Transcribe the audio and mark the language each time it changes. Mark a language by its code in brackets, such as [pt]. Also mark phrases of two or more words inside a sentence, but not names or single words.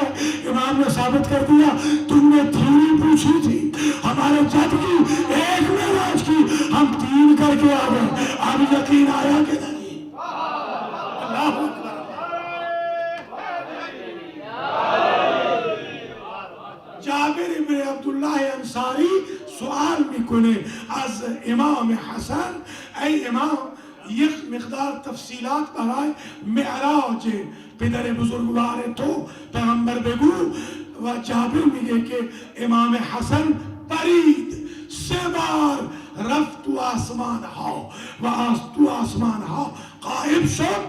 [ur] امام نے ثابت کر دیا تم نے 3 پوچھی تھی، ہمارے جد کی 1 معراج کی، ہم 3 کر کے آ گئے، اب یقین آیا کہ نہیں؟ [ar] اللہ اکبر۔ [fa] جابر ابن عبداللہ انصاری سوال میکنه از امام حسن، ای امام یک مقدار تفصیلات برای معراج پدر بزرگوار تو پیغمبر بگو. و جابر میگه که امام حسن پرید 3 بار رفت تو آسمان ها و از تو آسمان ها غائب شد.